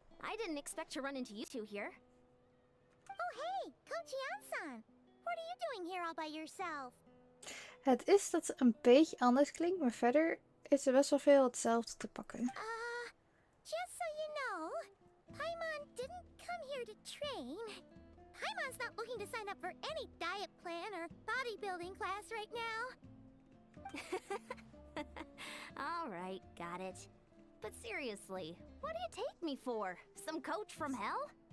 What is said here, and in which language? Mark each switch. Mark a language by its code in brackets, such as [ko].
[en] I didn't expect to run into you two here. Oh hey, Kochi-san. What are you doing here all by yourself? [nl] Het is dat ze een beetje anders klinkt, maar verder is er best wel veel hetzelfde te pakken. [en] Just so you know, Paimon didn't come here to train. Paimon's not looking to sign up for any diet plan or bodybuilding class right now. Alright, got it. But seriously, what do you take me for? Some coach from hell?